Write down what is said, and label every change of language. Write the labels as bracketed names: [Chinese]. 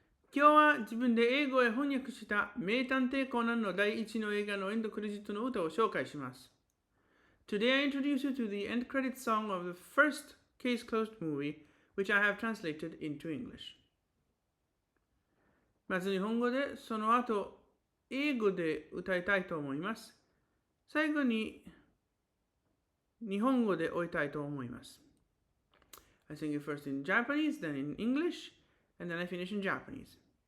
[Japanese] 今日は自分で英語へ翻訳した名探偵コナンの第1の映画のエンドクレジットの歌を紹介します。 [English] Today I introduce you to the end credit song of the first Case Closed movie, which I have translated into English. [Japanese] まず日本語で、その後英語で歌いたいと思います。最後に日本語で終えたいと思います。 [English] I sing it first in Japanese, then in English, and then I finish in Japanese.